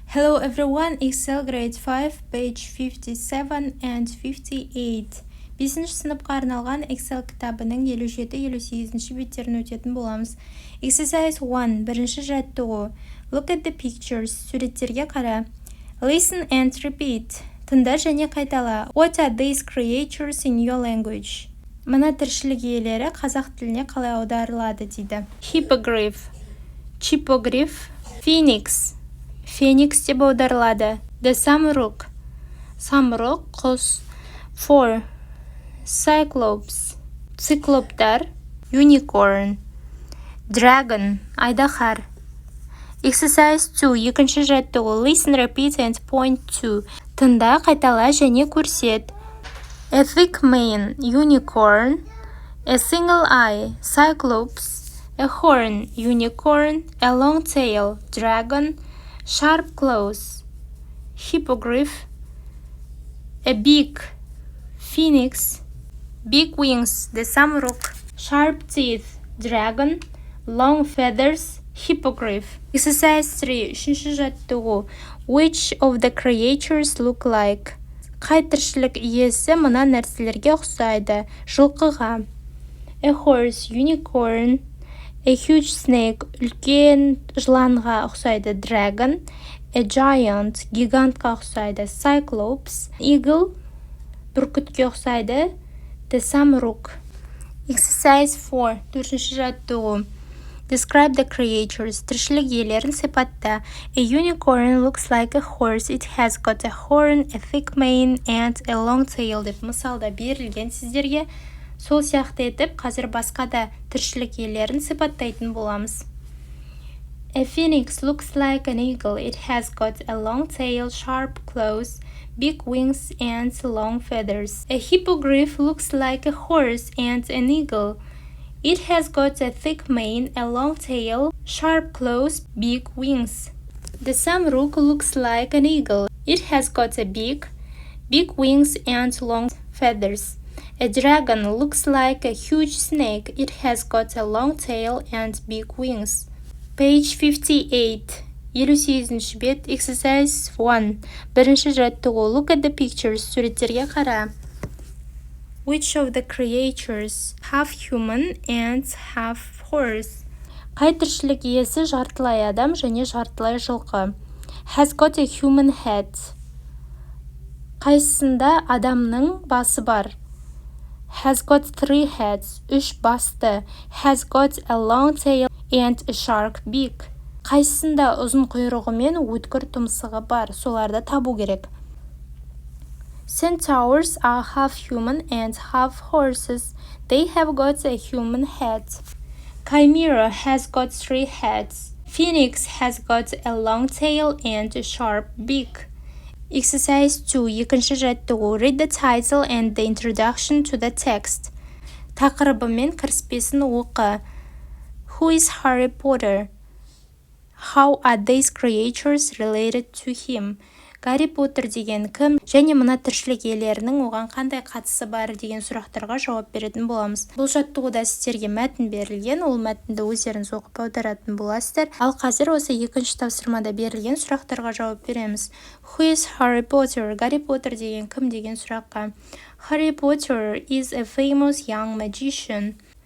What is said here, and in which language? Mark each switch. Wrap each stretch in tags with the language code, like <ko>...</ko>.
<en>Hello everyone, Excel grade 5, page 57 and 58.</en> <kk>5-ші сыныпқа арналған Excel кітабының 57-58 беттерін өтетін боламыз.</kk> <en>Exercise 1,</en> <kk>бірінші жаттығу.</kk> <en>Look at the pictures,</en> <kk>суреттерге қара.</kk> <en>Listen and repeat,</en> <kk>тыңда және қайтала.</kk> <en>What are these creatures in your language?</en> <kk>Мына тіршілік иелері қазақ тіліне қалай аударылады дейді.</kk> <en>Hippogriff, chipogriff, phoenix, феникс</en> <kk>деп аударылады. The самұрық, самұрық, құс.</kk> <en>4. Cyclops, циклоптар. Unicorn, dragon, айдаһар. Exercise 2,</en> <kk>екінші жаттығу.</kk> <en>Listen, repeat and point to.</en> <kk>Тыңда, қайтала және көрсет.</kk> <en>A thick mane, unicorn. A single eye, cyclops. A horn, unicorn. A long tail, dragon. Sharp claws, hippogriff. A beak, phoenix. Big wings, the самұрық. Sharp teeth, dragon. Long feathers, hippogriff. Exercise 3,</en> <kk>үшінші жаттығу.</kk> <en>Which of the creatures look like?</en> <kk>Қай тіршілік иесі мына нәрселерге ұқсайды?</kk> <en>Жылқыға. A horse, unicorn. A huge snake,</en> <kk>үлкен жыланға ұқсайды.</kk> <en>Dragon. A giant,</en> <kk>гигантқа ұқсайды.</kk> <en>Cyclops.</en> <kk>Eagle, бүркітке ұқсайды.</kk> <en>The самұрық. Exercise 4,</en> <kk>төртінші жаттығу.</kk> <en>Describe the creatures,</en> <kk>тіршілік иелерін сипатта.</kk> <en>A unicorn looks like a horse. It has got a horn, a thick mane, and a long tail</en> <kk>деп мысалда берілген сіздерге. Сол сияқты етіп, қазір басқа да тіршілік иелерін сипаттайтын боламыз.</kk> <en>A phoenix looks like an eagle. It has got a long tail, sharp claws, big wings, and long feathers. A hippogriff looks like a horse and an eagle. It has got a thick mane, a long tail, sharp claws, big wings. The самұрық looks like an eagle. It has got a beak, big wings, and long feathers. A dragon looks like a huge snake. It has got a long tail and big wings. Page 58.</en> <kk>58-ші бет.</kk> <en>Exercise 1.</en> <kk>Бірінші жаттығу.</kk> <en>Look at the pictures.</en> <kk>Суреттерге қара.</kk> <en>Which of the creatures half human and half horse?</en> <kk>Қай тіршілік иесі жартылай адам және жартылай жылқы?</kk> <en>Has got a human head.</en> <kk>Қайсысында адамның басы бар?</kk> <en>Has got 3 heads,</en> <kk>3 басты.</kk> <en>Has got a long tail and a sharp beak.</en> <kk>Қайсысында ұзын құйрығы мен өткір тұмсығы бар, соларды табу керек.</kk> <en>Centaurs are half human and half horses. They have got a human head. Chimera has got 3 heads. Phoenix has got a long tail and a sharp beak. Exercise 2,</en> <kk>екінші жаттығу.</kk> <en>Read the title and the introduction to the text.</en> <kk>Тақырыбы мен кіріспесін оқы.</kk> <en>Who is Harry Potter? How are these creatures related to him?</en> <kk>Гарри Поттер деген кім? Және мына тіршілік иелерінің оған қандай қатысы бар деген сұрақтарға жауап беретін боламыз. Бұл жаттығуда сіздерге мәтін берілген, ол мәтінді өздеріңіз оқып аударатын боласыздар. Ал қазір осы екінші тапсырмада берілген сұрақтарға жауап береміз.</kk> <en>Who is Harry Potter?</en> <kk>Гарри Поттер деген кім деген сұраққа.</kk> <en>Harry Potter is a famous young magician.</en>